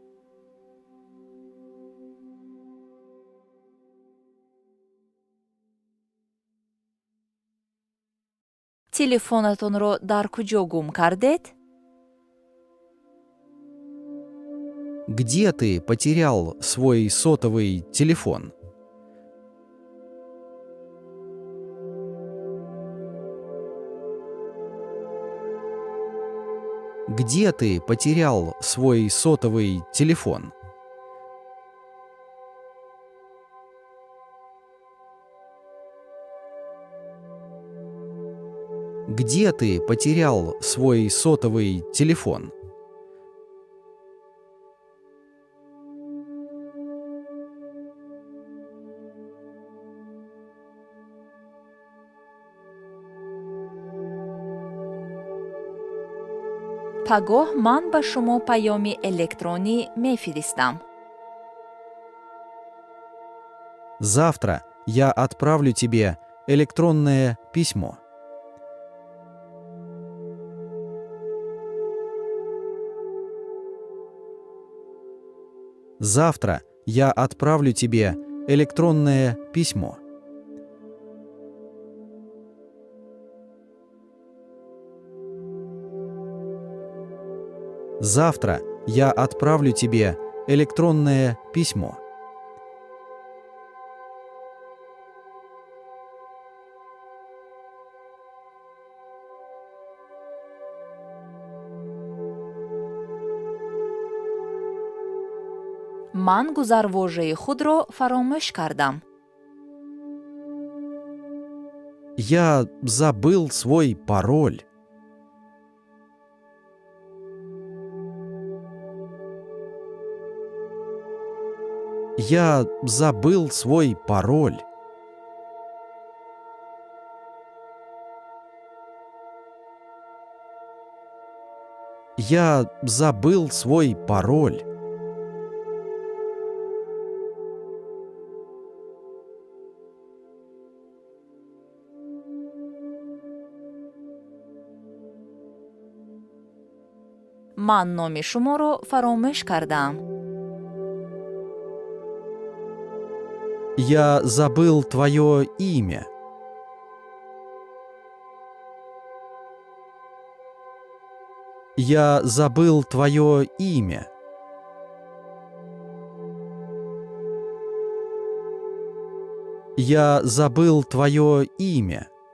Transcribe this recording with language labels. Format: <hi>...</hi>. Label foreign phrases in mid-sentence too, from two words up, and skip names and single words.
<tg>Телефонатонро дар куҷо гум кардед?</tg> <ru>Где ты потерял свой сотовый телефон? Где ты потерял свой сотовый телефон? Где ты потерял свой сотовый телефон?</ru> <tg>пагоҳ ман ба шумо паёми электронӣ мефиристам.</tg> <ru>Завтра я отправлю тебе электронное письмо. Завтра я отправлю тебе электронное письмо. Завтра я отправлю тебе электронное письмо.</ru> <tg>ман гузарвожаи худро фаромӯш кардам.</tg> <ru>Я забыл свой пароль. Я забыл свой пароль. Я забыл свой пароль.</ru> <tg>ман номи шуморо фаромӯш кардам.</tg> <ru>Я забыл твое имя. Я забыл твое имя. Я забыл твое имя.</ru>